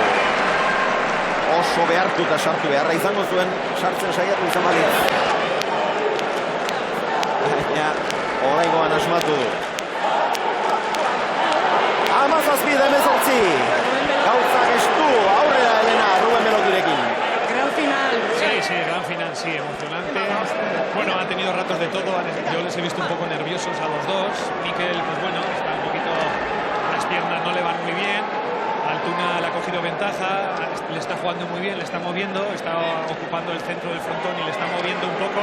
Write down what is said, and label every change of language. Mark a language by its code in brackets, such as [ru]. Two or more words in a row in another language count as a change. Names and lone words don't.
[eu] Oso behartuta sartu beharra izango zuen. Sartzen saiatu izan balitz. Baina, oraingoan asmatu du. 17-18. Gauzak estu. Aurrera Elena, Rubén Melotirekin. [es] Sí, gran final, sí, emocionante. Bueno, han tenido ratos de todo, yo les he visto un poco nerviosos a los dos. Mikel, pues bueno, está un poquito, las piernas no le van muy bien. Altuna le ha cogido ventaja, le está jugando muy bien, le está moviendo, está ocupando el centro del frontón y le está moviendo un poco.